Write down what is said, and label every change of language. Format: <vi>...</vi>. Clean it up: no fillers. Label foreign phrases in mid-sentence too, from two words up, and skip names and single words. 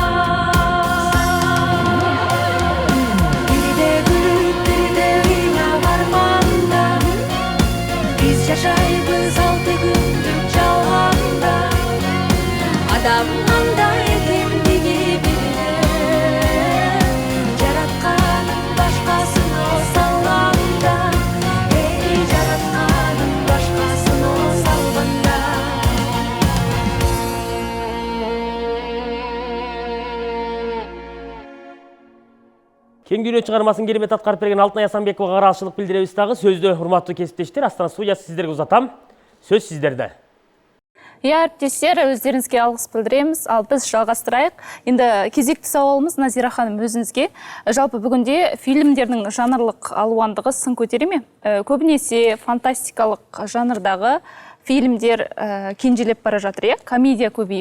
<ky>бирде күлүп бирде ыйлап арманда биз жашайбыз 6 күндүк жалганда адам кандай экендиги билинет жаратканын башкасын салганда эй жаратканын башкасын салганда Кең дүйнө чыгармасын керемет аткарып берген Алтынай Асанбековага ыраазычылык билдиребиз дагы. Сөздө урматтуу кесиптештер, Астана студиясы сиздерге узатам. Сөз сиздерде.</ky> <kk>Әріптестер, өздеріңізге алғыс білдіреміз, ал біз жалғастырайық. Енді кезекті сауалымыз Назира ханым өзіңізге. Жалпы бүгінде фильмдердің жанрлық алуандығы сын көтере ме? Көбінесе фантастикалық жанрдағы фильмдер кенжелеп бара жатыр, комедия көбейіп.</kk>